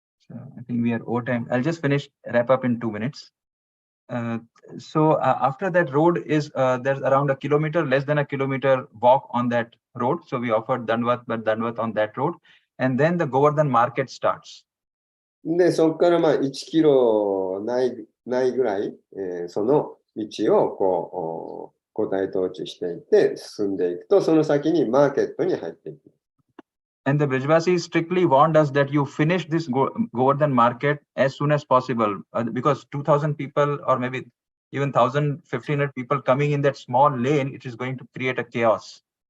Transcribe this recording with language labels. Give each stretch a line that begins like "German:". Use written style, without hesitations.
English: So I think we are over time. I'll just wrap up in 2 minutes. So after that road is, there's around a kilometer, less than a kilometer walk on that road. So we offered Dandavat on that road. And then the Govardhan market starts.
Japanese: で、そこから1キロないぐらい、その道をこう、五体統治していって進んでいくと、その先にマーケットに入っていく。
English: And the Brijvasis strictly warned us that you finish this Govardhan market as soon as possible, because 2,000 people or maybe even 1,500 people coming in that small lane, it is going to create a chaos.